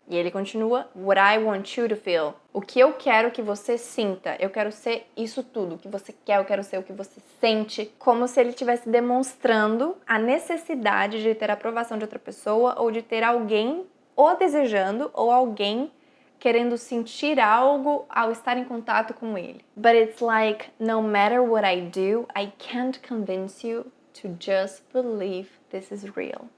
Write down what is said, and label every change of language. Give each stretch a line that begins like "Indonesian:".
Portuguese: E ele continua,
English: what I want you to feel.
Portuguese: O que eu quero que você sinta. Eu quero ser isso tudo, o que você quer, eu quero ser o que você sente. Como se ele estivesse demonstrando a necessidade de ter a aprovação de outra pessoa, ou de ter alguém ou desejando, ou alguém querendo sentir algo ao estar em contato com ele.
English: But it's like, no matter what I do, I can't convince you to just believe this is real.